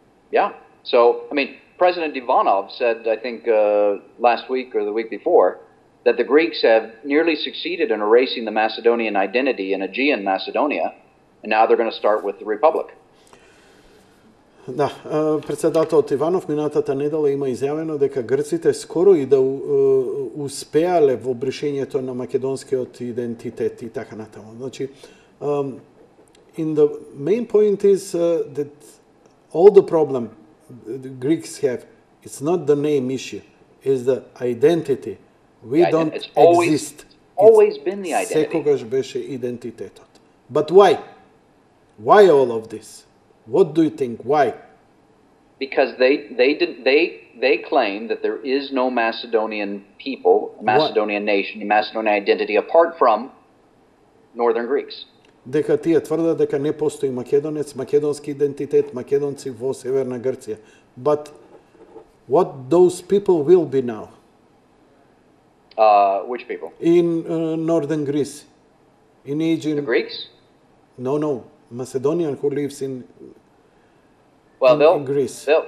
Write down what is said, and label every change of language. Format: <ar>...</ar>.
<en>Yeah. So, I mean, President Ivanov said, I think last week or the week before, that the Greeks have nearly succeeded in erasing the Macedonian identity in Aegean Macedonia, and now they're going to start with the Republic.</en> <mk>Да, председателот Иванов минатата недела има изјавено дека грците скоро и да успеале во бришењето на македонскиот идентитет и така натаму. Значи,</mk> <en>in the main point is that all the problem the Greeks have, it's not the name issue, it's the identity. We don't exist. Always been the identity.</en> <mk>Секогаш беше идентитетот.</mk> <en>But why? Why all of this? What do you think? Why? Because they claim that there is no Macedonian people, Macedonian nation, Macedonian identity apart from northern Greeks.</en> <mk>Дека тие тврдат дека не постои македонец, македонски идентитет, македонци во Северна Грција.</mk> <en>But what those people will be now? Which people? In northern Greece. In Aegean. The Greeks? No. Macedonian who lives in Greece.</en>